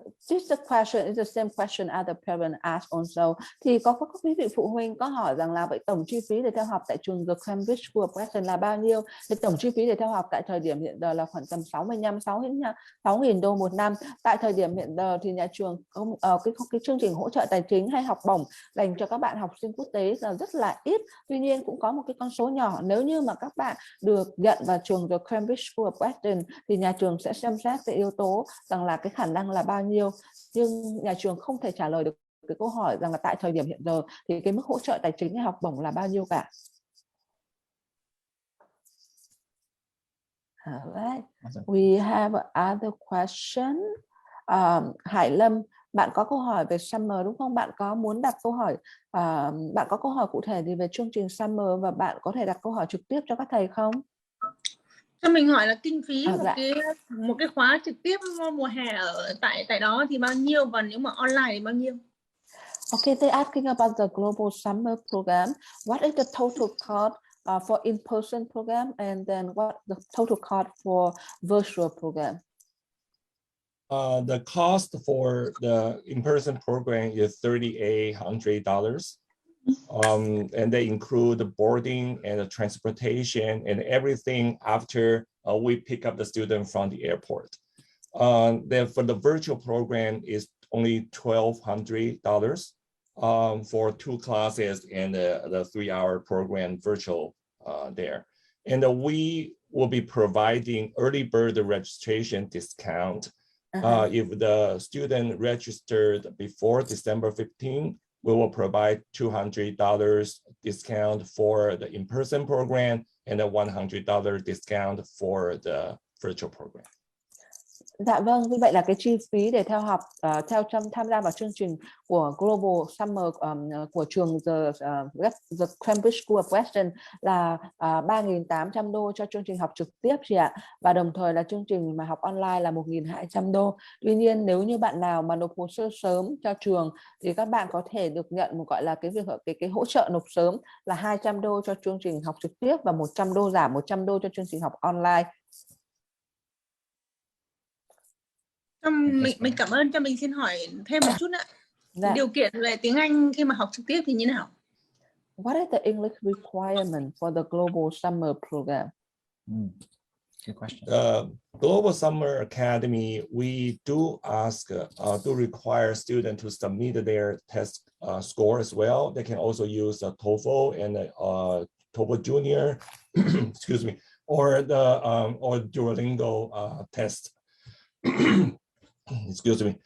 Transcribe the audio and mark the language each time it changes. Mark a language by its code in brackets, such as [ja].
[en] Just a question is the same question other parent asked also. [vi] Thì có quý vị phụ huynh có hỏi rằng là vậy tổng chi phí để theo học tại trường The Cambridge School of Weston là bao nhiêu? Thì tổng chi phí để theo học tại thời điểm hiện giờ là khoảng tầm 6.000 đô một năm. Tại thời điểm hiện giờ thì nhà trường cái chương trình hỗ trợ tài chính hay học bổng dành cho các bạn học sinh quốc tế là rất là ít. Tuy nhiên cũng có một cái con số nhỏ, nếu như mà các bạn được nhận vào trường The Cambridge School of Weston thì nhà trường sẽ xem xét cái yếu tố rằng là cái khả năng là bao nhiêu, nhưng nhà trường không thể trả lời được cái câu hỏi rằng là tại thời điểm hiện giờ thì cái mức hỗ trợ tài chính hay học bổng là bao nhiêu cả. [en] Alright. We have another question. [vi] Hải Lâm, bạn có câu hỏi về summer đúng không? Bạn có muốn đặt câu hỏi, bạn có câu hỏi cụ thể gì về chương trình summer và bạn có thể đặt câu hỏi trực tiếp cho các thầy không? Cho mình hỏi là kinh phí một cái khóa trực tiếp mùa hè ở tại đó thì bao nhiêu, và nếu mà online thì bao nhiêu? [en] Okay, they're asking about the global summer program. What is the total cost for in-person program, and then what the total cost for virtual program? The cost for the in-person program is $3,800. And they include the boarding and the transportation and everything after we pick up the student from the airport. Then for the virtual program is only $1,200 for 2 classes and the 3-hour program virtual there. And we will be providing early bird registration discount. If the student registered before December 15, we will provide $200 discount for the in-person program and a $100 discount for the virtual program. [vi] Dạ vâng, như vậy là cái chi phí để theo học tham gia vào chương trình của Global Summer của trường The Cambridge School of Weston là 3.800 đô cho chương trình học trực tiếp chị ạ. Và đồng thời là chương trình mà học online là 1.200 đô. Tuy nhiên nếu như bạn nào mà nộp hồ sơ sớm cho trường thì các bạn có thể được nhận một gọi là cái hỗ trợ nộp sớm là 200 đô cho chương trình học trực tiếp và 100 đô giảm 100 đô cho chương trình học online. Mình cảm ơn, cho mình xin hỏi thêm một chút nữa. Dạ. Điều kiện về tiếng Anh khi mà học trực tiếp thì như nào? [en] What is the English requirement for the Global Summer program? Good question. Global Summer Academy, we do require students to submit their test score as well. They can also use the TOEFL and TOEFL Junior, excuse me, or Duolingo test. Excuse me.